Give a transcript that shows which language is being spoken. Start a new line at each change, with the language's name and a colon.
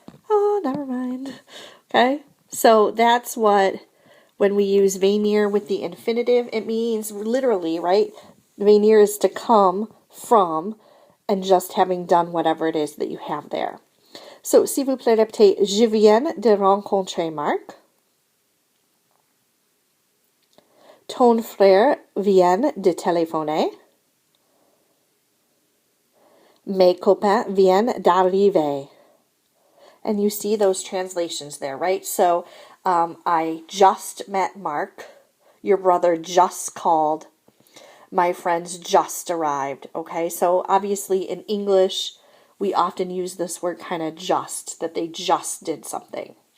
English: Oh, never mind. Okay, so that's what, when we use venir with the infinitive, it means literally, right? Venir is to come from and just having done whatever it is that you have there.
French: So, s'il vous plaît, répétez, je viens de rencontrer Marc. Ton frère vient de téléphoner. Mes copains viennent d'arriver.
English: And you see those translations there, right? So, I just met Mark. Your brother just called. My friends just arrived. Okay, so obviously in English, we often use this word kind of just, that they just did something.